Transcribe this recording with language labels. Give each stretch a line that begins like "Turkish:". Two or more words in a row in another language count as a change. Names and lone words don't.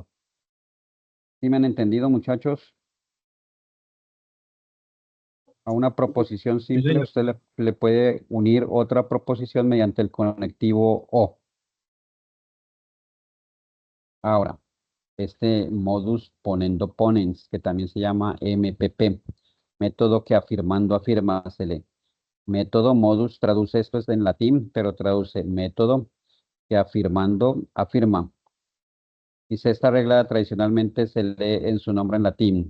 Spanish: ¿Sí me han entendido, muchachos? A una proposición simple usted le puede unir otra proposición mediante el conectivo O. Ahora, este
Latin: modus ponendo ponens,
Spanish: que también se llama MPP, método que afirmando afirma, se lee. Método modus traduce esto es en latín, pero traduce método que afirmando afirma. Dice, esta regla tradicionalmente se lee en su nombre en latín.